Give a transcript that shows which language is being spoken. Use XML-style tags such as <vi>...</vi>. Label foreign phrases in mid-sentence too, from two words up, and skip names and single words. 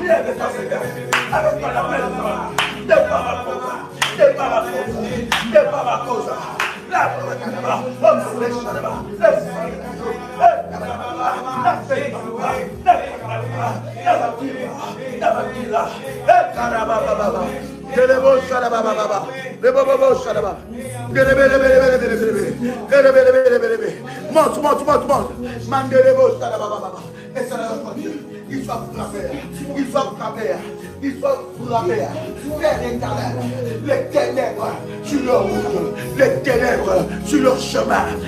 <fr>Lève-toi, Seigneur, avec ton armée des anges. De par ma cause, de par ma cause, de par ma cause. La la là. Karababa. Delebo Shalababa. Lebobo Shalaba. Monte. Mandelebo Shalababa. Et ça va continuer. Il soit frappé. Père éternel, les ténèbres sur leur route, les ténèbres sur leur chemin,</fr>